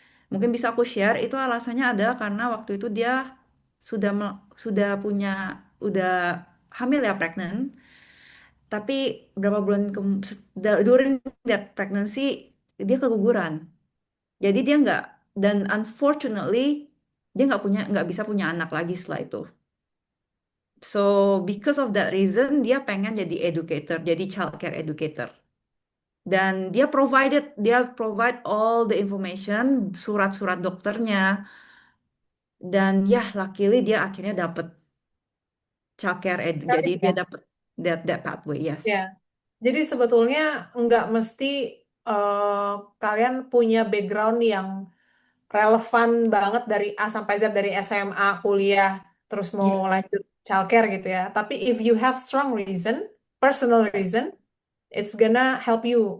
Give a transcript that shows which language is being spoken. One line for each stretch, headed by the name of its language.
Indonesian: Mungkin bisa aku share itu alasannya adalah karena waktu itu dia sudah punya udah hamil ya pregnant, tapi berapa bulan
English: during that pregnancy
Indonesian: dia keguguran. Jadi dia nggak dan unfortunately dia nggak bisa punya anak lagi setelah itu.
English: So because of that reason
Indonesian: dia pengen jadi
English: educator, jadi childcare educator.
Indonesian: Dan dia
English: provide all the information,
Indonesian: surat-surat dokternya, dan ya luckily dia akhirnya dapet jadi Sekali dia ya. dapet
English: that pathway, yes.
Indonesian: Ya. Jadi sebetulnya nggak mesti kalian punya background yang relevan banget dari A sampai Z, dari SMA, kuliah, terus mau
English: Yes.
Indonesian: lanjut childcare gitu ya. Tapi
English: if you have strong reason, personal reason, it's gonna help you.